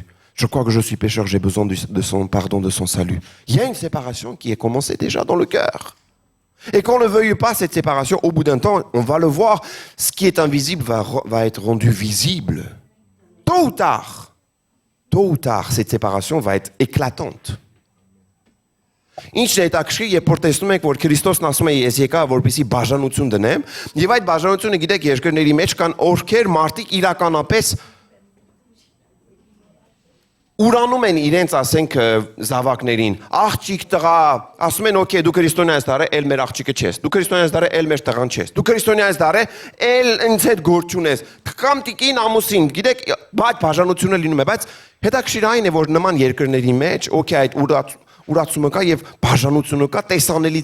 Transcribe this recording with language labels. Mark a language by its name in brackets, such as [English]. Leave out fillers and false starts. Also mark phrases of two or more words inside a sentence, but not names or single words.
[French] Je crois que je suis pécheur, j'ai besoin de son pardon, de son salut. Il y a une séparation qui est commencée déjà dans le cœur. Et qu'on ne le veuille pas, cette séparation, au bout d'un temps, on va le voir, ce qui est invisible va être rendu visible. Tôt ou tard, cette séparation va être éclatante. [Armenian] Ինչն է հետաքրքիր, երբ որ տեսնում ենք, որ Քրիստոսն ասում է ես եկա, որպեսզի բաժանություն դնեմ, եւ այդ բաժանությունը գիտեք երկրների մեջ կան օրքեր մարդիկ իրականապես ուրանում են իրենց, ասենք, զավակներին, աղջիկ տղա, ասում են, օքեյ, դու քրիստոնյա ես դարը, էլ մեր աղջիկը չես, դու քրիստոնյա ես դարը, էլ մեր տղան չես, դու քրիստոնյա ես դարը, էլ ինձ հետ գործ չունես, կամ տիկին ամուսին, գիտեք, այդ բաժանությունը լինում է, բայց հետաքրքիր այն է, որ նման երկրների մեջ, օքեյ, այդ ուրացումը կա եւ բաժանությունը կա տեսանելի